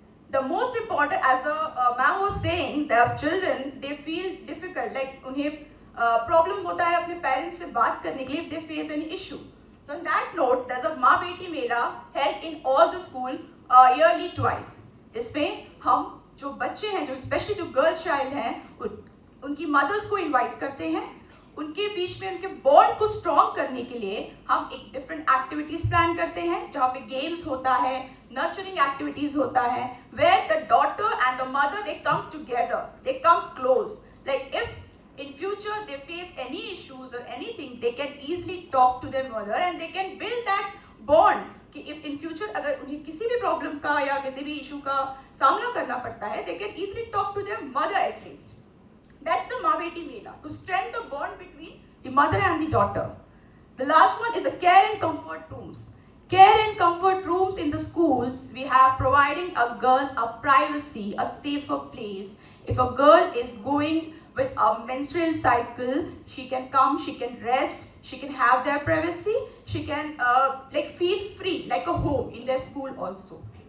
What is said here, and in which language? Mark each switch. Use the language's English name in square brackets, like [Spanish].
[English] The most important, as the ma'am was saying, the children, they feel difficult, like [Hindi] उन्हें problem होता है अपने parents से बात करने के लिए [English] if they face any issue. So on that note, there's a maa beti mela held in all the school yearly twice. [Hindi] इसमें हम जो बच्चे हैं, जो especially जो girl child हैं, उनकी mothers को invite करते हैं. उनके बीच में उनके बॉन्ड को स्ट्रॉन्ग करने के लिए हम एक डिफरेंट एक्टिविटीज प्लान करते हैं, जहाँ पे गेम्स होता है, नर्चरिंग एक्टिविटीज होता है, [English] where the daughter and the mother, they come together, they come close. Like if in future they face any issues or anything, they can easily talk to their mother and they can build that bond. [Hindi] कि [English] if in future [Hindi] अगर उन्हें किसी भी problem का या किसी भी issue का सामना करना पड़ता है, [English] they can easily talk to their mother at least. That's the maa beti mela, to strengthen the bond between the mother and the daughter. The last one is the care and comfort rooms. Care and comfort rooms in the schools, we have providing a girls a privacy, a safer place. If a girl is going with a menstrual cycle, she can come, she can rest, she can have their privacy, she can like feel free, like a home in their school also.